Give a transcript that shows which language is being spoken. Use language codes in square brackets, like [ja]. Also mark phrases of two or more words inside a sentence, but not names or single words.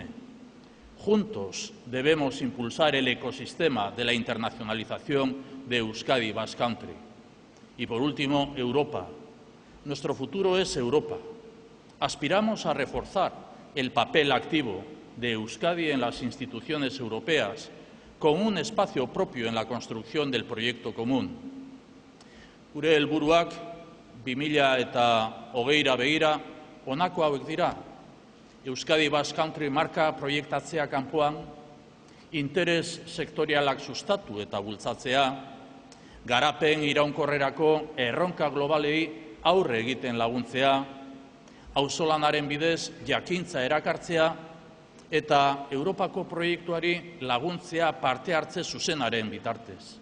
[es] Juntos debemos impulsar el ecosistema de la internacionalización de Euskadi Basque Country. Y por último, Europa. Nuestro futuro es Europa. Aspiramos a reforzar el papel activo de Euskadi en las instituciones europeas con un espacio propio en la construcción del proyecto común. [eu] Gure helburuak 2020ra begira honako hauek dira. Euskadi Basque Country marka proiektatzea kanpoan, interes sektorialak sustatu eta bultzatzea, garapen iraunkorrerako erronka globalei aurre egiten laguntzea, auzolanaren bidez jakintza erakartzea eta Europako proiektuari laguntzea parte hartze zuzenaren bitartez.